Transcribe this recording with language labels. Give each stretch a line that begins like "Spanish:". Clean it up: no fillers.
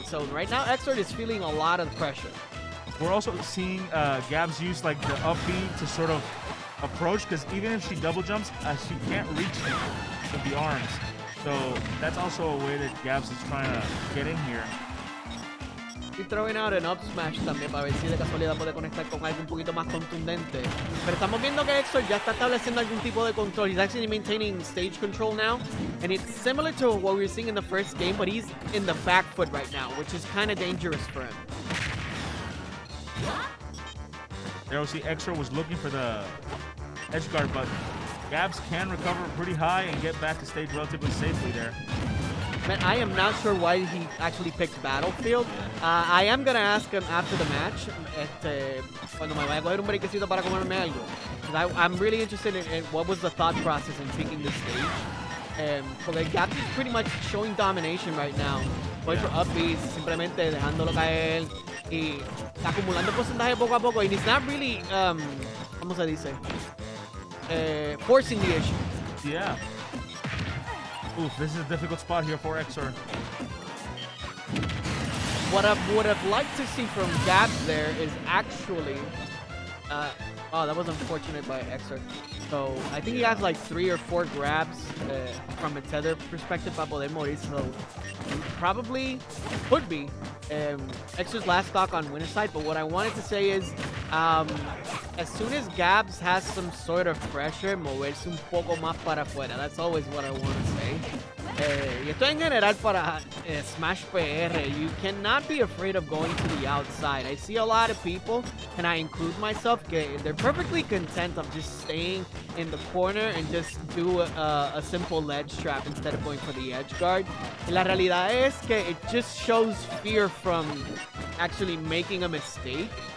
English: So right now, Exor is feeling a lot of pressure. We're also seeing Gabs use like the up B to sort of approach because even if she double jumps, she can't reach him with the arms. So that's also a way that Gabs is trying to get in here.
Spanish: Estoy throwing out an up smash también para ver si de casualidad puede conectar con algo un poquito más contundente. Pero estamos viendo que Exor ya está estableciendo algún tipo de control.
English: He's actually maintaining stage control now. And it's similar to what we were seeing in the first game, but he's in the back foot right now, which is kind of dangerous for him. There we see Exor was looking for the edge guard, but Gabs can recover pretty high and get back to stage relatively safely there. Man, I am not sure why he actually picked Battlefield. I am going to ask him after the match,
Spanish: cuando me vaya a coger un breakcito para comerme algo.
English: I'm really interested in what was the thought process in picking this stage. Porque Gabs is pretty much showing domination right now. Going for up Bs,
Spanish: simplemente dejándolo caer y acumulando porcentaje poco a poco.
English: And he's not really,
Spanish: ¿cómo se dice?
English: Forcing the issue. Yeah. Oof, this is a difficult spot here for Exor. What I would have liked to see from Gabs there is actually... oh, that was unfortunate by Exor. So, I think he has like 3 or 4 grabs from a tether perspective
Spanish: para poder morir.
English: So, probably could be Exor's last stock on winner's side. But what I wanted to say is, as soon as Gabs has some sort of pressure,
Spanish: moverse un poco más para afuera.
English: That's always what I want to say.
Spanish: Y esto en general para Smash PR.
English: You cannot be afraid of going to the outside. I see a lot of people, and I include myself, they're perfectly content of just staying in the corner and just do a simple ledge trap instead of going for the edge guard.
Spanish: Y la realidad es que
English: it just shows fear from actually making a mistake.